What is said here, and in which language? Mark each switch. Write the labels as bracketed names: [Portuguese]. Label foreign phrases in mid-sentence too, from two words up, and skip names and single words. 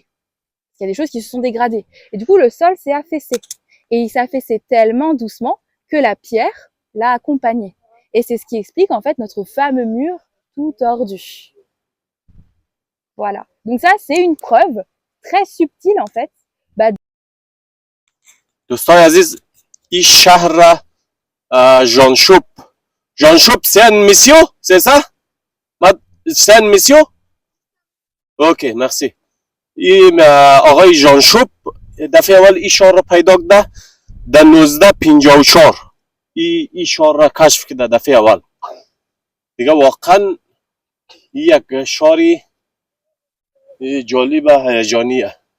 [French] Il y a des choses qui se sont dégradées. Et du coup, le sol s'est affaissé. Et il s'est affaissé tellement doucement que la pierre l'a accompagné. Et c'est ce qui explique en fait notre fameux mur tout tordu. Voilà. Donc ça, c'est une preuve très subtile en fait. [Persian] دوستای عزیز این شهر جانشوب [French] c'est un monsieur c'est ça c'est un monsieur ok merci [Persian] این آقای جانشوب دفعه اول این شهر را پیدا کرده در 1954 این شهر را کشف کرده دفعه اول دیگه واقعا یک شهری جالب و هیجانیه